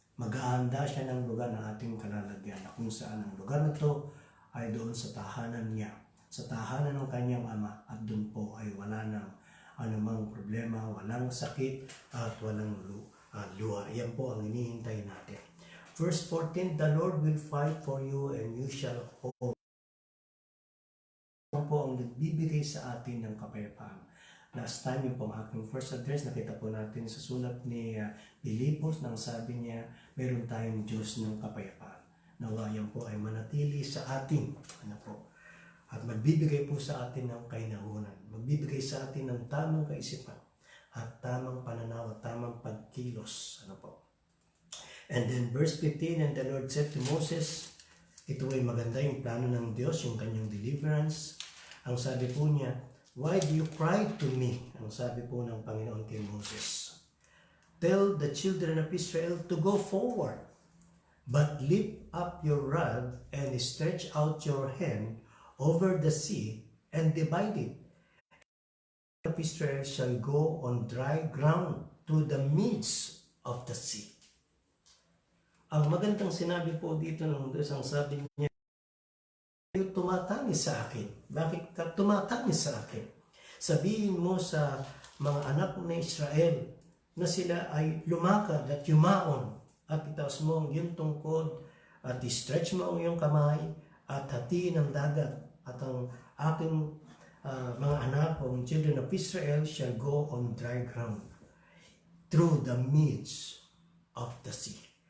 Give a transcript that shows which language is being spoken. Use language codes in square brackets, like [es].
[tl] Mag-aanda siya ng lugar ng ating kalalagyan na kung saan ang lugar na ito ay doon sa tahanan niya, sa tahanan ng kanyang ama, at doon po ay wala nang anumang problema, walang sakit at walang luha. Yan po ang hinihintay natin. [en] Verse 14, the Lord will fight for you and you shall hold. [tl] Yan po ang nagbibigay sa atin ng kapayapaan. Last time, yung pong aking first address, nakita po natin sa sulat ni Pilipos nang sabi niya, meron tayong Diyos ng kapayapaan. Nawa yan po ay manatili sa atin. Ano po? At magbibigay po sa atin ng kainahunan. Magbibigay sa atin ng tamang kaisipan at tamang pananaw at tamang pagkilos. Ano po? [en] And then verse 15, and the Lord said to Moses, [tl] ito ay maganda yung plano ng Diyos, yung kanyang deliverance. Ang sabi po niya, [en] why do you cry to me? [tl] Ang sabi po ng Panginoon kay Moses, [en] tell the children of Israel to go forward, but lift up your rod and stretch out your hand over the sea and divide it. The children of Israel shall go on dry ground to the midst of the sea. [tl] Ang magandang sinabi po dito ng Diyos, ang sabi niya, tumatangis sa akin. Bakit ka tumatangis sa akin? Sabihin mo sa mga anak ng Israel na sila ay lumakad at yumaon at itaas mo ang iyong tungkod at i-stretch mo ang iyong kamay at hatiin ang dagat at ang aking mga anak o [en] children of Israel shall go on dry ground through the midst of the sea.